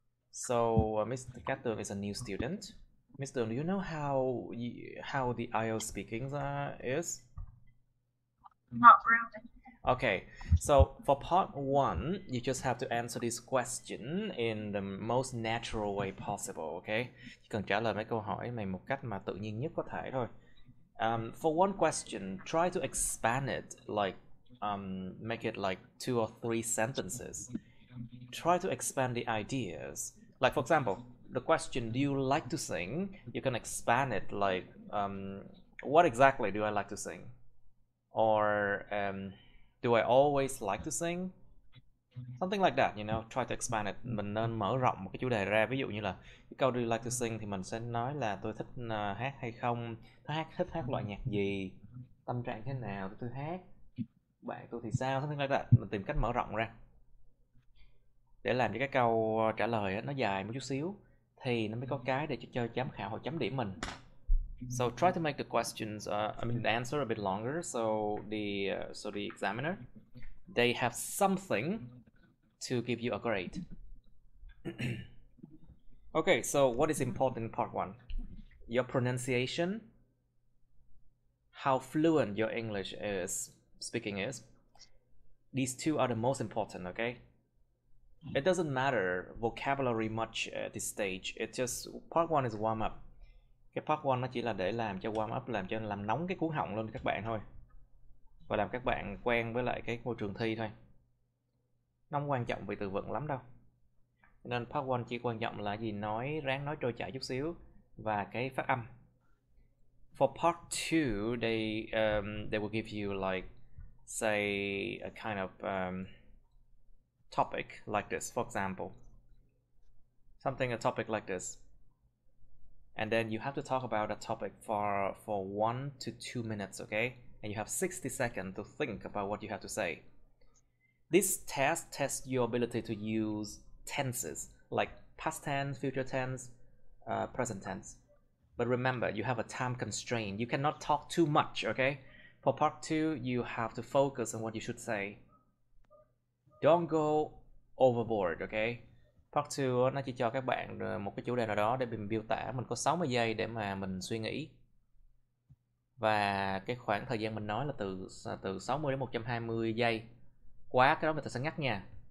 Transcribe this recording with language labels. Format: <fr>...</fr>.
<en>So Mr. Katurn is a new student. Mr. Do you know how the IELTS speaking is? Not really. Okay, so for part 1, you just have to answer this question in the most natural way possible, okay?</en> <vi>Chỉ cần trả lời mấy câu hỏi này một cách mà tự nhiên nhất có thể thôi.</vi> <en>For one question, try to expand it, like make it like 2 or 3 sentences. Try to expand the ideas. Like for example, the question, do you like to sing? You can expand it like, what exactly do I like to sing? Or do I always like to sing? Something like that, you know, try to expand it.</en> <vi>Mình nên mở rộng một cái chủ đề ra. Ví dụ như là cái câu</vi> <en>do you like to sing</en> <vi>thì mình sẽ nói là tôi thích hát hay không, thích hát loại nhạc gì, tâm trạng thế nào tôi hát, bạn tôi thì sao,</vi> <en>something like that.</en> <vi>Mình tìm cách mở rộng ra để làm cho cái câu trả lời nó dài một chút xíu thì nó mới có cái để cho giám khảo họ chấm điểm mình.</vi> <en>So try to make the questions, the answer a bit longer, so the examiner, they have something to give you a grade. Okay, so what is important in part 1? Your pronunciation, how fluent your English speaking is. These 2 are the most important, okay? It doesn't matter vocabulary much at this stage. It's just part 1 is warm up.</en> <vi>Cái part 1 nó chỉ là để làm cho warm up, làm nóng cái cuống họng lên các bạn thôi. Và làm các bạn quen với lại cái môi trường thi thôi. Nó không quan trọng về từ vựng lắm đâu. Nên part 1 chỉ quan trọng là gì, ráng nói trôi chảy chút xíu và cái phát âm.</vi> <en>For part 2, they will give you like, say, a kind of topic like this, for example. A topic like this. And then you have to talk about that topic for 1 to 2 minutes, okay? And you have 60 seconds to think about what you have to say. This test tests your ability to use tenses, like past tense, future tense, present tense. But remember, you have a time constraint. You cannot talk too much, okay? For part 2, you have to focus on what you should say. Don't go overboard, okay?</en> <vi>Part 2 nó chỉ cho các bạn một cái chủ đề nào đó để mình miêu tả. Mình có 60 giây để mà mình suy nghĩ. Và cái khoảng thời gian mình nói là từ 60 đến 120 giây. Quá cái đó mình sẽ ngắt nha.</vi>